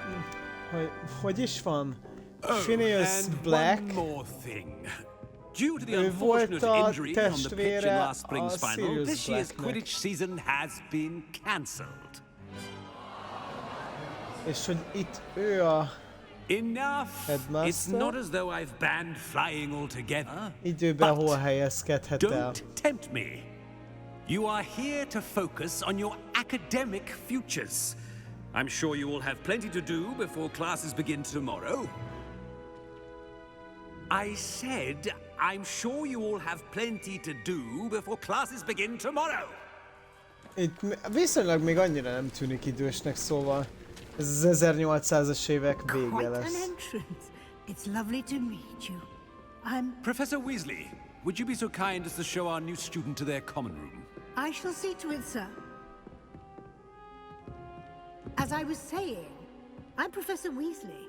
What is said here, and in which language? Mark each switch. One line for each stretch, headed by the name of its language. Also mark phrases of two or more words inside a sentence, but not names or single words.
Hungarian: Hogy is van?
English: Phineas Black. Due to the unfortunate injury on the pitch in last spring's final, this year's Quidditch season has been cancelled.
Hungarian: És hogy itt ő a
English: Enough! It's headmaster. not as though I've banned flying altogether.
Hungarian: Időben
English: But
Hungarian: hol helyezkedhet el?
English: don't tempt me. You are here to focus on your academic futures. I'm sure you all have plenty to do before classes begin tomorrow. I said, I'm sure you all have plenty to do before classes begin tomorrow.
Hungarian: Itt viszonylag még annyira nem tűnik idősnek, szóval ez az 1800-as évek vége
English: Quite an
Hungarian: lesz.
English: entrance. It's lovely to meet you. I'm... Professor Weasley, would you be so kind as to show our new student to their common room? I shall see to it, sir. As I was saying, I'm Professor Weasley.